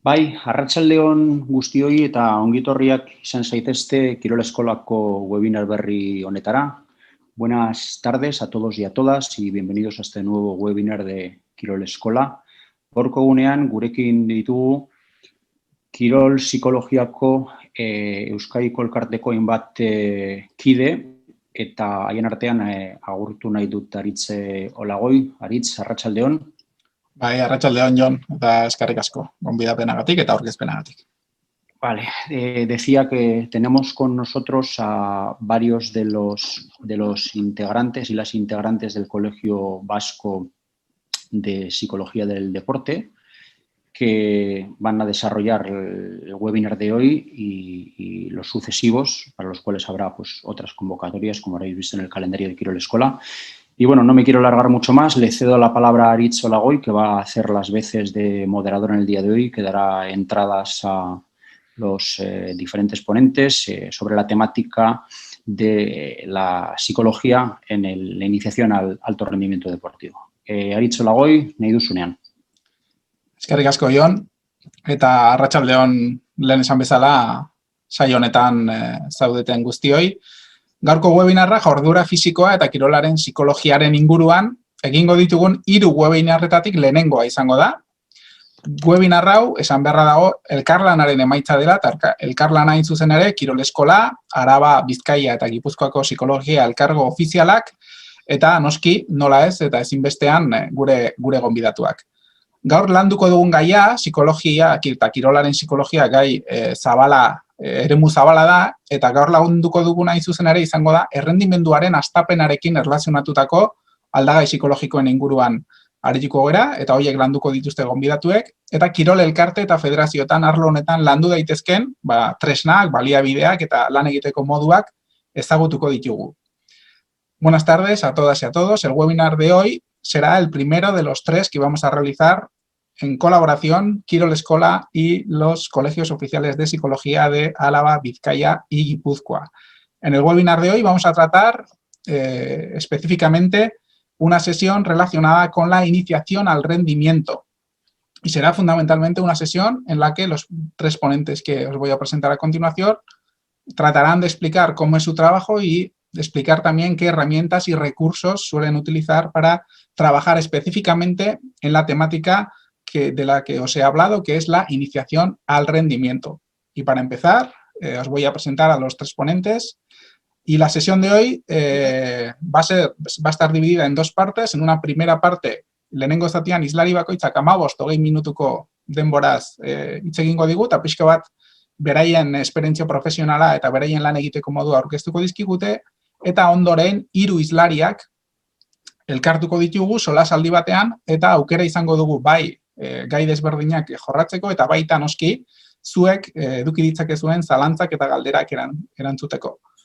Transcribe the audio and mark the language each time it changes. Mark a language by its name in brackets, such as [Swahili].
[Basque] Bai, arratsaldeon guztioi eta ongitorriak izan zaitezte Kirol Eskolako webinar berri honetara. [Spanish] Buenas tardes a todos y a todas y bienvenidos a este nuevo webinar de Kirol Eskola. [Basque] Gaurko egunean gurekin ditugu Kirol Psikologiako Euskadiko Elkarteko hainbat kide eta haien artean agurtu nahi dut Aritz Olagoi. Aritz, arratsaldeon. Bai, arratsaldeon, Jon, eta eskerrik asko, gonbidapenagatik eta aurkezpenagatik. [Spanish] Vale, decía que tenemos con nosotros a varios de los integrantes y las integrantes del Colegio Vasco de Psicología del Deporte que van a desarrollar el webinar de hoy y los sucesivos, para los cuales habrá pues, otras convocatorias, como habréis visto en el calendario de Kirol Eskola. Y bueno, no me quiero alargar mucho más, le cedo la palabra a Aritz Olagoi, que va a hacer las veces de moderador en el día de hoy, que dará entradas a los diferentes ponentes sobre la temática de la psicología en la iniciación al alto rendimiento deportivo. [Basque] Aritz Olagoi, nahi duzunean. Eskerrik asko, Jon, eta arratsaldeon lehen esan bezala saio honetan zaudeten guztioi. Gaurko webinarra jardura fisikoa eta kirolaren psikologiaren inguruan egingo ditugun 3 webinarretatik lehenengoa izango da. Webinar hau, esan beharra dago, elkarlanaren emaitza dela, eta elkarlana hain zuzen ere, Kirol Eskola, Araba, Bizkaia eta Gipuzkoako psikologia elkargo ofizialak, eta noski, nola ez, eta ezinbestean gure gonbidatuak. Gaur landuko dugun gaia, psikologia eta kirolaren psikologia gai eremu zabala da, eta gaur lagunduko duguna hain zuzen ere izango da, errendimenduaren hastapenarekin erlazionatutako aldagai psikologikoen inguruan arituko gera, eta horiek landuko dituzte gonbidatuek, eta kirol elkarte eta federazioetan arlo honetan landu daitezken, tresnak, baliabideak eta lan egiteko moduak ezagutuko ditugu. [Spanish] Buenas tardes a todas y a todos. El webinar de hoy será el primero de los 3 que vamos a realizar en colaboración Kirol Eskola y los colegios oficiales de psicología de Álava, Vizcaya y Guipúzcoa. En el webinar de hoy vamos a tratar específicamente una sesión relacionada con la iniciación al rendimiento. Y será fundamentalmente una sesión en la que los 3 ponentes que os voy a presentar a continuación tratarán de explicar cómo es su trabajo y de explicar también qué herramientas y recursos suelen utilizar para trabajar específicamente en la temática de la que os he hablado, que es la iniciación al rendimiento. Y para empezar, os voy a presentar a los 3 ponentes. Y la sesión de hoy va a estar dividida en 2 partes. En una primera parte, [Basque] lehenengo zatian islari bakoitzak 15-20 minutuko denboraz hitz egingo digu, eta pixka bat beraien esperientzia profesionala eta beraien lan egiteko modua aurkeztuko dizkigute, eta ondoren 3 islariak elkartuko ditugu solasaldi batean, eta aukera izango dugu bai gai desberdinak jorratzeko, eta baita noski zuek eduki ditzakezuen zalantzak eta galderak erantzuteko.